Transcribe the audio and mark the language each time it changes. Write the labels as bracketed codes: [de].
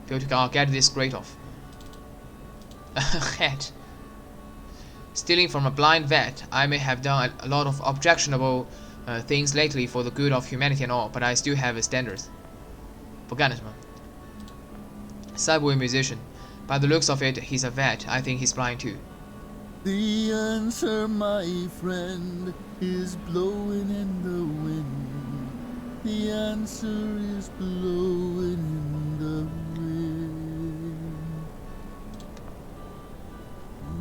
[en] I'll get this grate off. Head. Stealing from a blind vet, I may have done a lot of objectionable things lately for the good of humanity and all, but I still have standards. [zh] 不干了是吗 [en] Subway musician. By the looks of it, he's a vet. I think he's blind too. The answer, my friend, is blowing in the wind. The answer is blowing in the wind.